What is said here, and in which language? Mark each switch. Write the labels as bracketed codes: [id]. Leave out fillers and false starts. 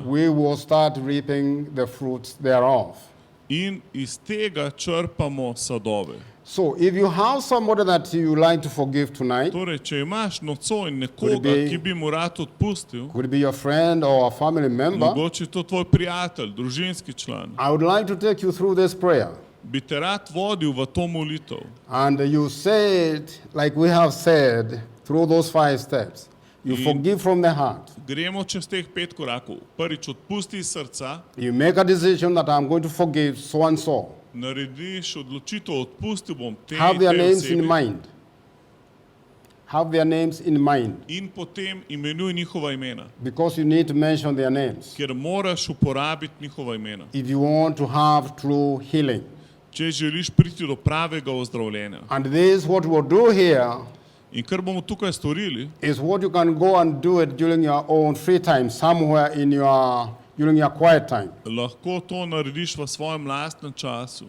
[en] we will start reaping the fruits thereof. [sl] in iz tega črpamo sadove. [en] So if you have somebody that you like to forgive tonight, [sl] Torej, če imaš nocoj [en] Could [sl] nekoga, [en] it be- [sl] ki bi mu rad odpustil, [en] could it be your friend or a family member, [sl] mogoče je to tvoj prijatelj, družinski član, [en] I would like to take you through this prayer. [sl] bi te rad vodil v to molitev. [en] And you say it like we have said through those 5 steps. You [sl] In- [en] forgive from the heart. [sl] Gremo čez teh 5 korakov. Prvič, odpusti iz srca, [en] You make a decision that I'm going to forgive so and so. [sl] narediš odločitev, odpustil bom te in [en] Have their [sl] te [en] names in [sl] osebi [en] mind. Have their names in mind. [sl] in potem imenuj njihova imena, [en] Because you need to mention their names [sl] ker moraš uporabiti njihova imena. [en] if you want to have true healing. [sl] Če želiš priti do pravega ozdravljenja. [en] And this, what we'll do here, [sl] In kar bomo tukaj storili, [en] is what you can go and do it during your own free time, somewhere during your quiet time. [sl] lahko to narediš v svojem lastnem času,